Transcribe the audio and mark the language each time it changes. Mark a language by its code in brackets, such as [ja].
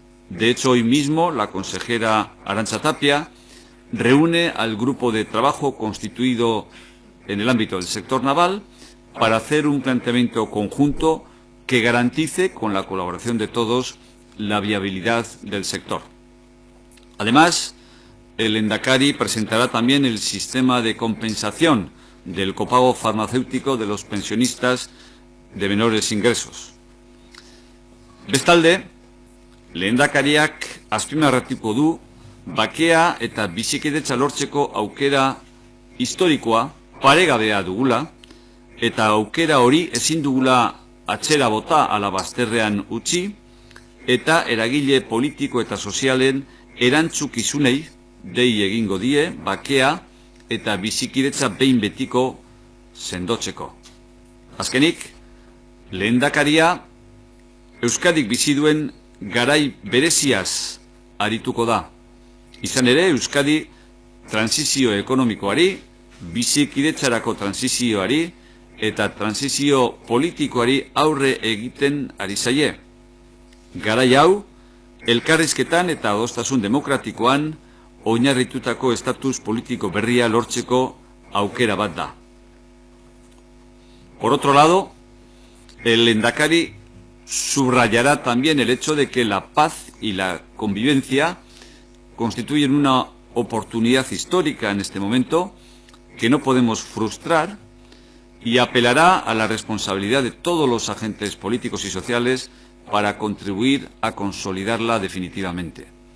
[es] De hecho, hoy mismo la consejera Arantxa Tapia reúne al grupo de trabajo constituido en el ámbito del sector naval para hacer un planteamiento conjunto que garantice, con la colaboración de todos, la viabilidad del sector. Además, el Lehendakari presentará también el sistema de compensación del copago farmacéutico de los pensionistas de menores ingresos. [eu] Bestalde, Lehendakariak azpimarratuko du bakea eta bizikidetza lortzeko aukera historikoa paregabea dugula eta aukera hori ezin dugula atzera bota ala bazterrean utzi eta eragile politiko eta sozialen erantzukizunei dei egingo die bakea eta bizikidetza behin betiko sendotzeko. Azkenik, Lehendakaria Euskadik bizi duen garai bereziaz arituko da. Izan ere, Euskadi transizio ekonomikoari, bizikidetzarako transizioari eta transizio politikoari aurre egiten ari zaie. Garai hau, elkarrizketan eta adostasun demokratikoan oinarritutako estatus politiko berria lortzeko aukera bat da. [es] Por otro lado, el Lehendakari subrayará también el hecho de que la paz y la convivencia constituyen una oportunidad histórica en este momento que no podemos frustrar y apelará a la responsabilidad de todos los agentes políticos y sociales para contribuir a consolidarla definitivamente.